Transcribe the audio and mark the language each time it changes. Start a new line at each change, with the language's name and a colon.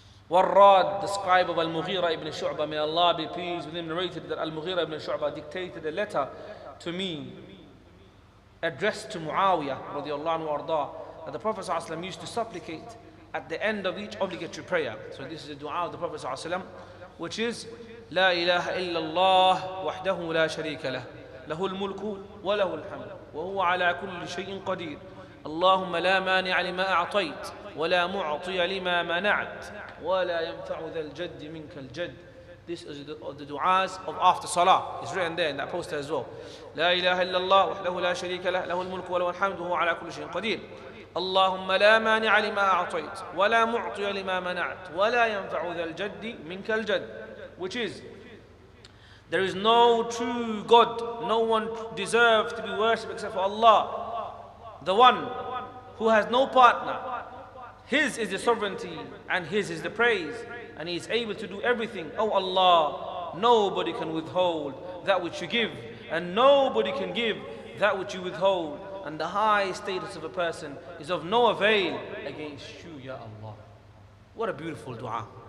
English: Warrad, the scribe of Al-Mughira ibn Shu'bah, may Allah be pleased with him, narrated that Al-Mughira ibn Shu'bah dictated a letter to me addressed to Muawiyah radiallahu anhu arda, that the Prophet ﷺ used to supplicate at the end of each obligatory prayer. So this is the dua of the Prophet ﷺ, which is
Arabic: لا إله إلا الله وحده لا شريك له له الملك وله الحمد وهو على كل شيء قدير اللهم لا مانع لما أعطيت ولا معطي لما منعت ولا ينفع ذا الجد منك الجد.
English: This is the du'as of after salah. It's written there in that poster as well.
Arabic: لا إله إلا الله وحده لا شريك له له الملك وله الحمد وهو على كل شيء قدير اللهم لا مانع لما أعطيت ولا معطي لما منعت ولا ينفع ذا الجد منك الجد.
English: Which is, there is no true God, no one deserves to be worshipped except for Allah, the one who has no partner. His is the sovereignty and His is the praise, and He is able to do everything. Oh Allah, nobody can withhold that which you give, and nobody can give that which you withhold, and the high status of a person is of no avail against you, Ya Allah. What a beautiful dua.